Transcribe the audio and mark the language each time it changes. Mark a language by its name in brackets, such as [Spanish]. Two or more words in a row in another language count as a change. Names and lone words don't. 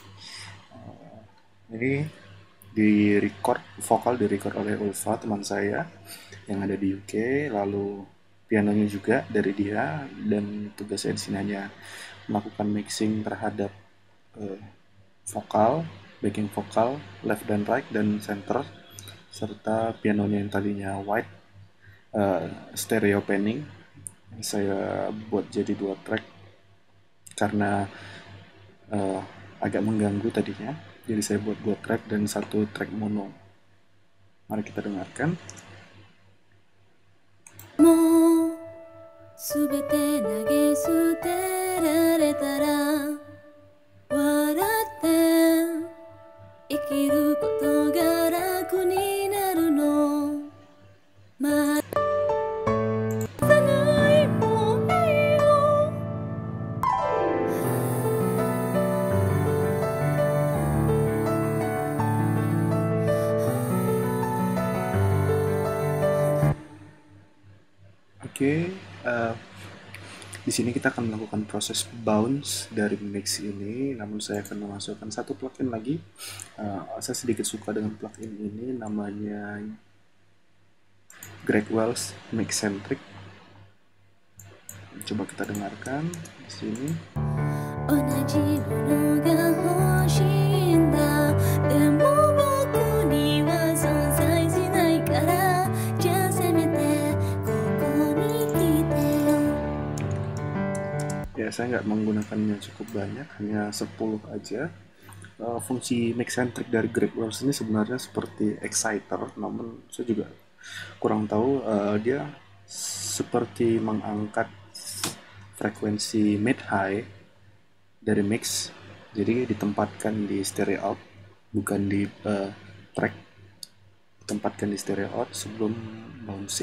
[Indonesian] Ini vokal di record oleh Ulfa, teman saya yang ada di UK, lalu pianonya juga dari dia, dan tugas saya di sini hanya melakukan mixing terhadap uh, vokal, backing vokal, left dan right dan center, serta pianonya yang tadinya white, [English] stereo panning. [Indonesian] Saya buat jadi 2 track karena uh, agak mengganggu tadinya, jadi saya buat 2 track dan 1 track mono. Mari kita dengarkan. [Japanese] もうすべて投げ捨てられたら笑って生きることが楽になるのまたないもないの [Indonesian] Oke, di sini kita akan melakukan proses bounce dari mix ini, namun saya akan memasukkan 1 plugin lagi. Saya sedikit suka dengan plugin ini, namanya Greg Wells Mixcentric. Coba kita dengarkan di sini. [Japanese] 同じものが欲しいんだでも僕には存在しないからじゃあせめてここに来てよ [Indonesian] Ya, saya nggak menggunakannya cukup banyak, hanya 10 aja. Fungsi mixcentric dari Greg Wells ini sebenarnya seperti exciter, namun saya juga kurang tahu. Dia seperti mengangkat frekuensi mid-high dari mix, jadi ditempatkan di [English] stereo out, [Indonesian] bukan di track, ditempatkan di [English] stereo out [Indonesian] sebelum bouncing.